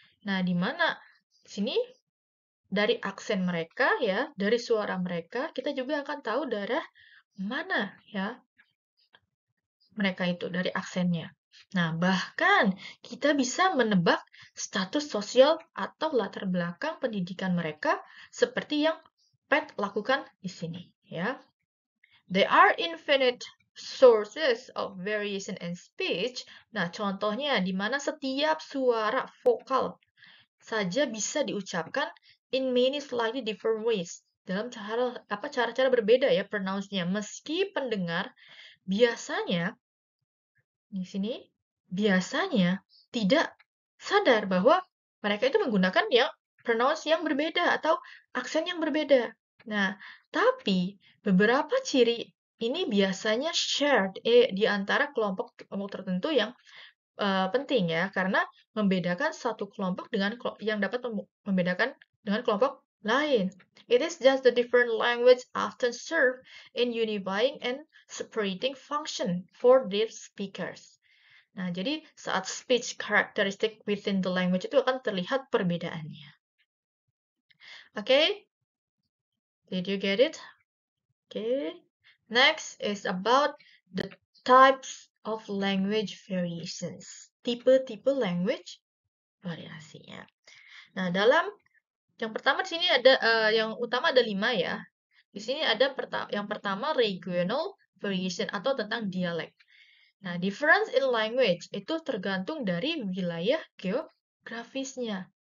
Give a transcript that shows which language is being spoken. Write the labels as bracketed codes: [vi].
[id] Nah, di mana sini dari aksen mereka ya, dari suara mereka kita juga akan tahu daerah mana ya mereka itu dari aksennya. Nah, bahkan kita bisa menebak status sosial atau latar belakang pendidikan mereka seperti yang Pat lakukan di sini ya. [en] There are infinite sources of variation in speech. [id] Nah, contohnya di mana setiap suara vokal saja bisa diucapkan [en] in many slightly different ways. [id] Dalam cara-cara berbeda ya pronounce-nya. Meski pendengar biasanya di sini biasanya tidak sadar bahwa mereka itu menggunakan pronounce yang berbeda atau aksen yang berbeda. Nah, tapi beberapa ciri ini biasanya shared di antara kelompok tertentu yang penting ya, karena membedakan satu kelompok dengan yang dapat membedakan dengan kelompok lain. [en] It is just the different language often serve in unifying and separating function for their speakers. [id] Nah, jadi saat [en] speech characteristic within the language [id] itu akan terlihat perbedaannya. [en] Okay? Did you get it? Okay. Next is about the types of language variations. [id] Tipe-tipe language variasinya. Nah, yang pertama di sini ada yang utama ada 5 ya. Di sini ada yang pertama regional variation atau tentang dialek. Nah, [en] difference in language [id] itu tergantung dari wilayah geografisnya.